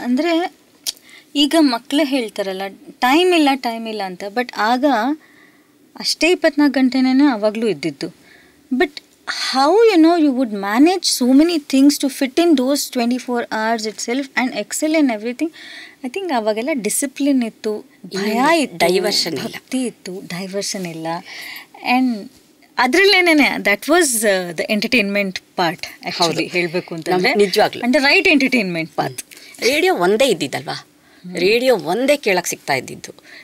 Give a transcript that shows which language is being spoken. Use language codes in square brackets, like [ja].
[kn] ಅಂದರೆ ಈಗ ಮಕ್ಕಳು ಹೇಳ್ತಾರಲ್ಲ ಟೈಮ್ ಇಲ್ಲ ಅಂತ, ಬಟ್ ಆಗ ಅಷ್ಟೇ 24 ಗಂಟೆನೇ ಆವಾಗಲೂ ಇದ್ದಿದ್ದು. [en] But how you would manage so many things to fit in those 24 hours itself and excel in everything. I think [kn] ಅವಾಗೆಲ್ಲ ಡಿಸಿಪ್ಲಿನ್ ಇತ್ತು, ಭಯ ಇತ್ತು, [en] diversion [kn] ಭಕ್ತಿ ಇತ್ತು, ಡೈವರ್ಷನ್ ಇಲ್ಲ. [en] and ಅದರಲ್ಲೇನೆ that was the entertainment part actually [kn] ಹೇಳಬೇಕು ಅಂತಂದರೆ, ನಿಜವಾಗ್ಲೂ [en] And right entertainment part. [kn] Radio ಒಂದೇ ಇದ್ದಿದ್ದಲ್ವಾ, ರೇಡಿಯೋ ಒಂದೇ ಕೇಳಕ್ಕೆ ಸಿಗ್ತಾ ಇದ್ದಿದ್ದು.